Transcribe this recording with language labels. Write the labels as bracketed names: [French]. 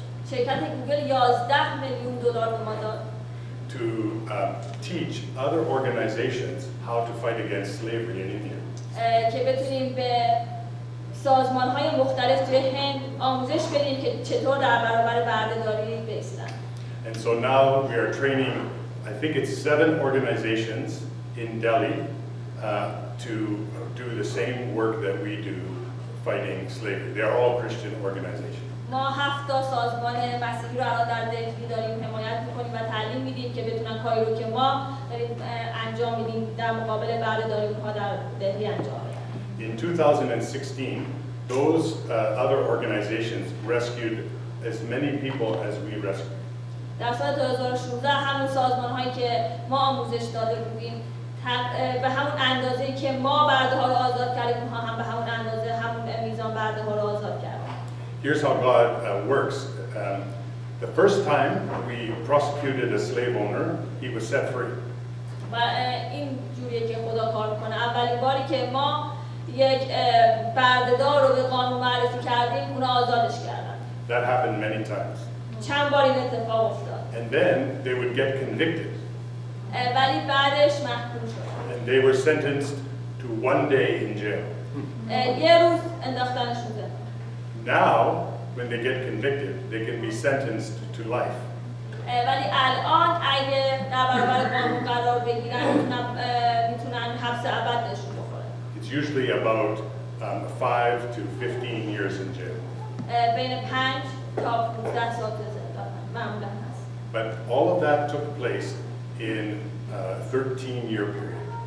[Persian] شرکت گوگل 11 میلیون دلار به ما داد [English] to teach other organizations how to fight against slavery in India. [Persian] که بتونیم به سازمان‌های مختلف توی هند آموزش بدیم که چطور در برابر بردهداری بایستن. [English] And so now we are training, I think it's 7 organizations in Delhi to do the same work that we do fighting slavery. They are all Christian organizations. [Persian] ما 7 تا سازمان مسیحی رو الان در دلهی داریم حمایت می‌کنیم و تعلیم میدیم که بتونن کاری رو که ما داریم انجام میدیم در مقابل بردهداری اونها در دلهی انجام بدن. [English] In 2016, those other organizations rescued as many people as we rescued. [Persian] در سال 2016 همون سازمان‌هایی که ما آموزش داده بودیم به همون اندازه‌ای که ما برده‌ها رو آزاد کردیم اونها هم به همون اندازه همون میزان برده‌ها رو آزاد کردن. [English] Here's how God works. The first time we prosecuted a slave owner, he was set free. [Persian] و این جوریه که خدا کار میکنه. اولین باری که ما یک بردهدار رو به قانون معرفی کردیم اون آزادش کردن. [English] That happened many times. [Persian] چند بار این اتفاق افتاد. [English] And then they would get convicted. [Persian] ولی بعدش محکوم شدن. [English] And they were sentenced to 1 day in jail. [Persian] یه روز انداختنشون زندان. [English] Now, when they get convicted, they can be sentenced to life. [Persian] ولی الان اگه در برابر قانون قرار بگیرن میتونن حبس ابد بهشون بخوره. [English] It's usually about 5 to 15 years in jail. [Persian] بین 5 تا 15 سال زندان معمولا هست. [English] But all of that took place in a 13-year period.